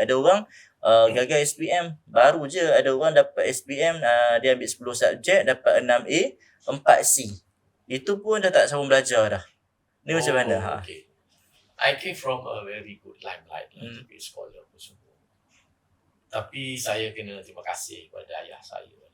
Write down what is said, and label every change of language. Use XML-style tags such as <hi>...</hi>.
<ms>Ada orang gagal SPM baru je, ada orang dapat SPM dia ambil 10 subjek dapat 6A 4C. Itu pun dah tak sambung belajar dah. Ni macam mana?</ms> <en>Okay. I came from a very good limelight to be a scholar</en> <ms>apa semua. Tapi saya kena terima kasih kepada ayah saya.</ms>